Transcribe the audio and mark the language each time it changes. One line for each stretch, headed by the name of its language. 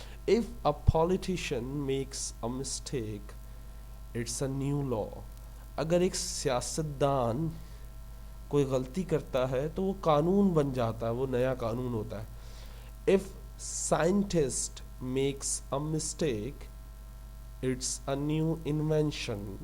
English: if a politician makes a mistake it's a new law.
Urdu: اگر ایک سیاستدان کوئی غلطی کرتا ہے تو وہ قانون بن جاتا ہے، وہ نیا قانون ہوتا ہے.
English: if scientist makes a mistake it's a new invention.